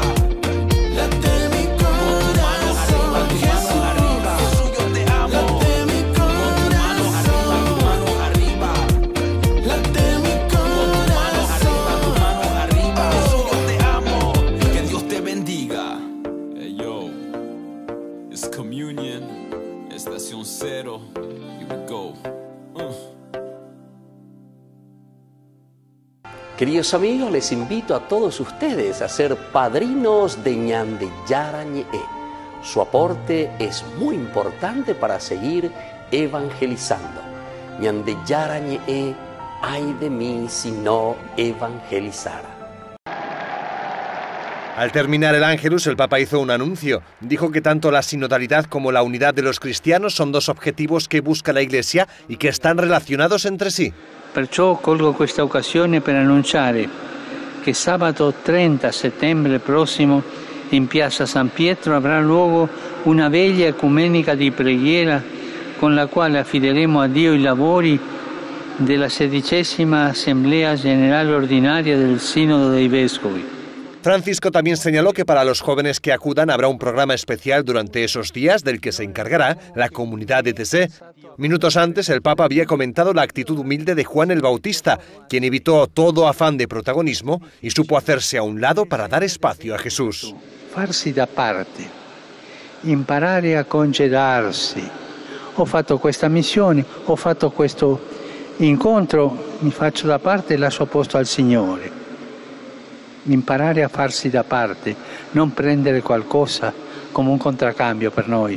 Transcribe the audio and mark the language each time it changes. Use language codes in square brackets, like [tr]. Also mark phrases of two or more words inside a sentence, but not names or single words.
[es] Late mi Con tu mano arriba, corazón, tu mano Jesús. arriba. Jesús, yo te amo. Late mi Con tu mano arriba, tu corazón. mano arriba. Late mi Con tu mano arriba, tu corazón. mano arriba. Jesús, yo te amo. Que Dios te bendiga. [en] Hey yo, it's communion, [es] estación cero. [en] Here we go. [es] Queridos amigos, les invito a todos ustedes a ser padrinos de Ñande Yarañe. Su aporte es muy importante para seguir evangelizando. Ñande Yarañe, ay de mí si no evangelizara. Al terminar el Ángelus, el Papa hizo un anuncio. Dijo que tanto la sinodalidad como la unidad de los cristianos son dos objetivos que busca la Iglesia y que están relacionados entre sí. [it] Perciò colgo questa occasione per annunciare che sabato 30 settembre prossimo in piazza San Pietro avrà luogo una veglia ecumenica di preghiera con la quale affideremo a Dio i lavori della 16ª Assemblea Generale Ordinaria del Sinodo dei Vescovi. [es] Francisco también señaló que para los jóvenes que acudan habrá un programa especial durante esos días del que se encargará la comunidad de ETC. Minutos antes, el Papa había comentado la actitud humilde de Juan el Bautista, quien evitó todo afán de protagonismo y supo hacerse a un lado para dar espacio a Jesús. [it] Farsi da parte, imparare a congedarsi. Ho fatto questa missione, ho fatto questo incontro, mi faccio da parte e lascio posto al Signore. Imparare a farsi da parte, non prendere qualcosa come un contraccambio per noi.